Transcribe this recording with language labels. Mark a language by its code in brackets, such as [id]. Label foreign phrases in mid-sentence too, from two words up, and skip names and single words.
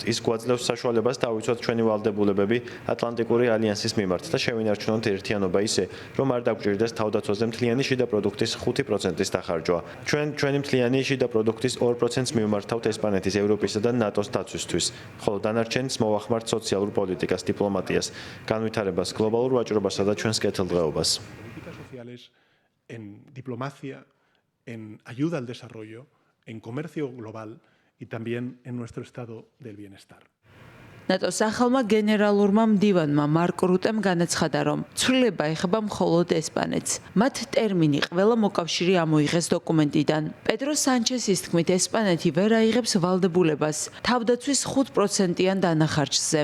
[ka] ის გვაძლევს საშუალებას დავიცვათ ჩვენი ვალდებულებები ატლანტიკური ალიანსის მიმართ და შევინარჩუნოთ ერთიანობა ისე, რომ არ დაგვჭირდეს თავდაცვაზე მთლიანი შიდა პროდუქტის 5%-ის დახარჯვა. ჩვენი მთლიანი შიდა პროდუქტის 2%-ს მივმართავთ ესპანეთის, ევროპისა და ნატოს დაცვისთვის, ხოლო დანარჩენს მოვახმართ სოციალურ პოლიტიკას, დიპლომატიას, განვითარებას, გლობალურ ვაჭრობასა და ჩვენს კეთილდღეობას. [es] En ayuda al desarrollo, en comercio global y también en nuestro estado del bienestar. [ka] ნატოს ახალმა გენერალურმა მდივანმა მარკ რუტემ განაცხადა, რომ ცვლილება ეხება მხოლოდ ესპანეთს. მათ ტერმინი ყველა მოკავშირე ამოიღეს დოკუმენტიდან. პედრო სანჩესის თქმით, ესპანეთი ვერ აიღებს ვალდებულებას თავდაცვის 5%-იან დანახარჯზე.